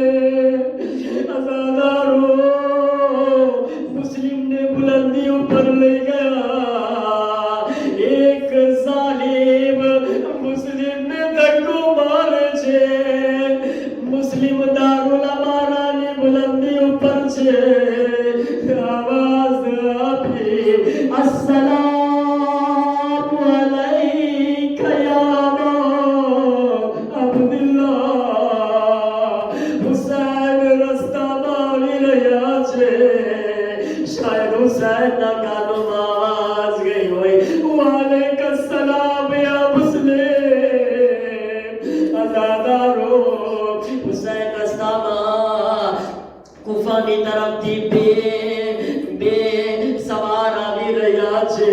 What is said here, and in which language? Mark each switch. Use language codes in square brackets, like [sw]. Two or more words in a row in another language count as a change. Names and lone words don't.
[gu] અઝાદારો મુસ્લિમને બુલંદી ઉપર લઈ ગયા. એક ઝાલિમ મુસ્લિમને ધક્કો મારે છે. મુસ્લિમ દારુલ અમારાની બુલંદી ઉપર છે. અવાજ આપી [ar] السلام عليك يا عبد الله. [gu] હુસૈન રસ્તામાં આવી રહ્યા છે. શાયદ હુસૈનના કાનોમાં આવાજ ગઈ હોય [ar] وعليكم السلام يا مسلم. [gu] અઝાદારો હુસૈન રસ્તામાં કુફાની તરફથી બે સવાર આવી રહ્યા છે.